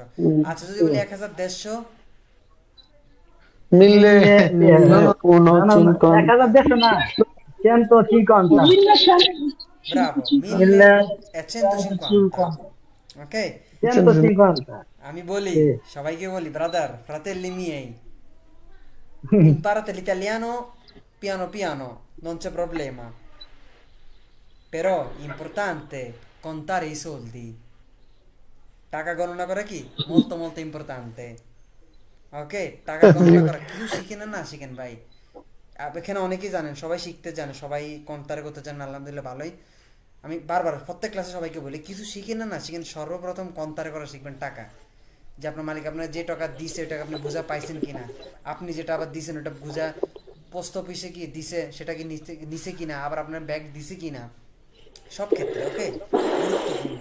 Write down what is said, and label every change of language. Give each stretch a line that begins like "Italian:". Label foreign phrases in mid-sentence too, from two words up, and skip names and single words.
Bangla: আচ্ছা, যদি বলি 1500,
Italian: mille Uno, cinco,
Bangla: 1.150 না 150 bravo, 1150, ওকে। 150 আমি বলি, সবাইকে বলি, ব্রাদার,
Italian: fratelli miei, imparate l'italiano piano piano, non c'è problema, però importante contare i soldi।
Bangla: টাকা গণনা করা কি
Italian: molto molto importante,
Bangla: ওকে? টাকা গণনা করা কিছু শিখেন না শিখেন ভাই, এখানে অনেকেই জানেন, সবাই শিখতে জানে, সবাই কন্টারে করতে জানেন, আলহামদুলিল্লাহ ভালোই। আমি বারবার প্রত্যেক ক্লাসে সবাইকে বলি, কিছু শিখেন না শিখেন, সর্বপ্রথম কন্টারে করা শিখবেন টাকা। যে আপনার মালিক আপনার যে টাকা দিছে ওটা আপনি বুঝা পাইছেন কিনা, আপনি যেটা আবার দিছেন ওটা বুঝা পোস্ট অফিসে কি দিছে সেটা কি নিছে কিনা, আবার আপনার ব্যাগ দিছে কিনা, সব ক্ষেত্রে, ওকে, গুরুত্বপূর্ণ।